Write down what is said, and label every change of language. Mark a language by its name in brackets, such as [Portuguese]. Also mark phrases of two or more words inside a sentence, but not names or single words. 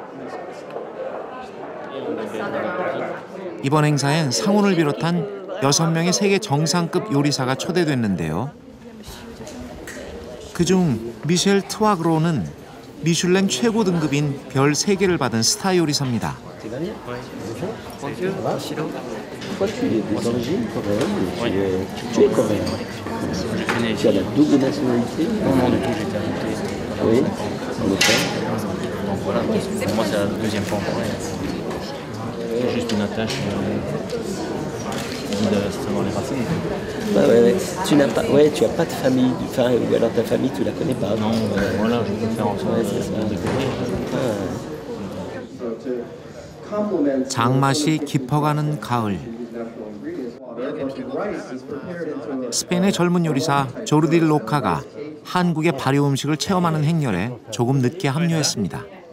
[Korean] 이번 행사엔 상훈을 비롯한 6명의 세계 정상급 요리사가 초대됐는데요. 그중 미셸 트와그로는 미슐랭 최고 등급인 별 3개를 받은 스타 요리사입니다. [French] Tu as la double nationalité? Non, du tout, j'étais adopté. Oui, en effet. Donc voilà, pour moi c'est la deuxième fois en Corée. C'est juste une attache de savoir les racines. Ouais. Tu as pas de famille, ou alors ta famille tu la connais pas. Non, voilà, je peux faire en sorte de découvrir. [Korean] 장맛이 깊어가는 가을. 스페인의 젊은 요리사 조르디 로카가 한국의 발효 음식을 체험하는 행렬에 조금 늦게 합류했습니다.